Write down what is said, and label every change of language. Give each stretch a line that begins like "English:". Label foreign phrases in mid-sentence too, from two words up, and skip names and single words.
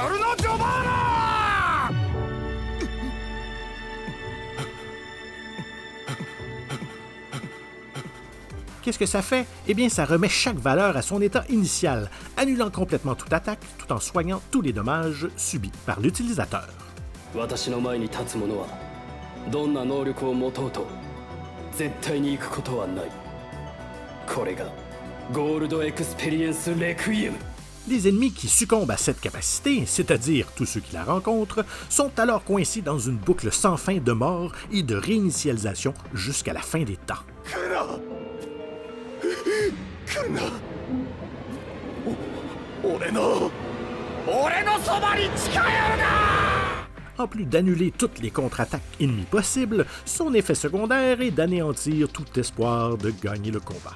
French: Qu'est-ce que ça fait? Eh bien, ça remet chaque valeur à son état initial, annulant complètement toute attaque tout en soignant tous les dommages subis par l'utilisateur.
Japanese: 私の前に立つ者はどんな能力を持とうと絶対に行くことはない。これがゴールドエクスペリエンスレクイエム。
French: Les ennemis qui succombent à cette capacité, c'est-à-dire tous ceux qui la rencontrent, sont alors coincés dans une boucle sans fin de mort et de réinitialisation jusqu'à la fin des temps. En plus d'annuler toutes les contre-attaques ennemies possibles, son effet secondaire est d'anéantir tout espoir de gagner le combat.